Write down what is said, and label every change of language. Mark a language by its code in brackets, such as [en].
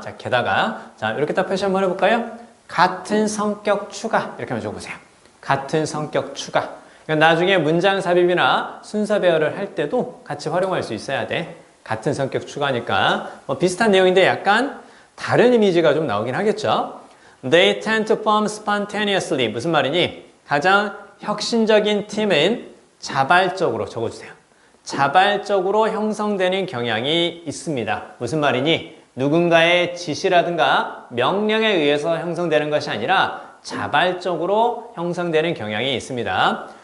[ko] 자, 게다가 자, 이렇게 딱 표시 한번 해볼까요? 같은 성격 추가 이렇게 한번 적어보세요. 같은 성격 추가. 그러니까 나중에 문장 삽입이나 순서 배열을 할 때도 같이 활용할 수 있어야 돼. 같은 성격 추가니까 비슷한 내용인데 약간 다른 이미지가 좀 나오긴 하겠죠. [en] They tend to form spontaneously. [ko] 무슨 말이니? 가장 혁신적인 팀은 자발적으로 적어주세요. 자발적으로 형성되는 경향이 있습니다. 무슨 말이니? 누군가의 지시라든가 명령에 의해서 형성되는 것이 아니라 자발적으로 형성되는 경향이 있습니다.